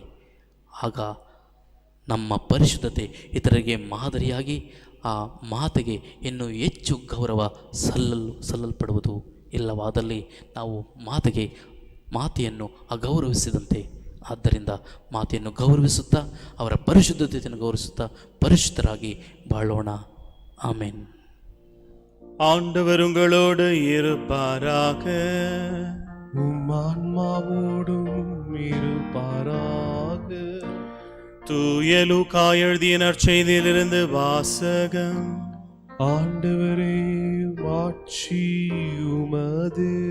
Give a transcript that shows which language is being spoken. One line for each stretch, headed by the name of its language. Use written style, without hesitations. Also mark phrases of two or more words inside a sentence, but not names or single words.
Kannada: ಆಗ ನಮ್ಮ ಪರಿಶುದ್ಧತೆ ಇತರರಿಗೆ ಮಾದರಿಯಾಗಿ ಆ ಮಾತೆಗೆ ಇನ್ನೂ ಹೆಚ್ಚು ಗೌರವ ಸಲ್ಲಲ್ಪಡುವುದು. ಇಲ್ಲವಾದಲ್ಲಿ ನಾವು ಮಾತೆಯನ್ನು ಅಗೌರವಿಸಿದಂತೆ. ಆದ್ದರಿಂದ ಮಾತೆಯನ್ನು ಗೌರವಿಸುತ್ತಾ, ಅವರ ಪರಿಶುದ್ಧತೆಯನ್ನು ಗೌರವಿಸುತ್ತಾ ಪರಿಶುದ್ಧರಾಗಿ ಬಾಳೋಣ. ಆಮೆನ್.
Tamil: ஆண்டவர் உங்களோடு இருப்பாராக. உம்மான்மாவோடும் இருப்பாராக. தூய லூக்கா எழுதிய நற்செய்தியிலிருந்து வாசகம். ஆண்டவரே மாட்சி உமது.